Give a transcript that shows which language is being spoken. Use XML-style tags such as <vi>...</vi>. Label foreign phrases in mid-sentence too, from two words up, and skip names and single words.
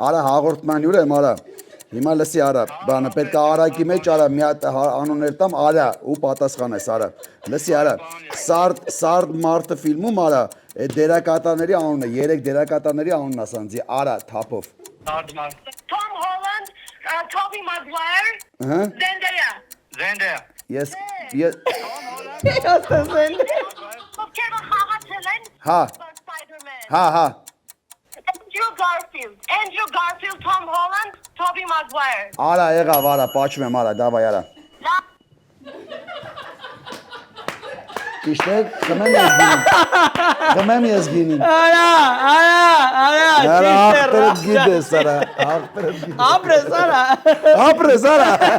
<hy>Արա հաղորդման հյուր եմ, արա։ Հիմա լսի արա, բանը պետք է արագի մեջ արա մի հատ անուններ տամ, արա ու պատասխանես արա։ Լսի արա, Սարդ մարտը ֆիլմում արա, այդ դերակատարների անունը, 3 դերակատարների անունն ասանձի, արա թափով։ Սարդմար։ Tom Holland, Tobey Maguire, Հա։ Zendaya. Զենդե։ Ես Ովքեր որ խաղացել են, Հա, Spider-Man. հա։ Andrew Garfield, Tom Holland, Tobey Maguire. Արա, եղավ, արա, պաչում եմ, արա, դավայ, արա։ Ճիշտ է, խմեմ ես գինին։ Արա, Արա, ճիշտ է, աղբերդ գիտես, արա, աղբերդ գիտես։ ապրես, արա։ Ապրես, արա։</hy>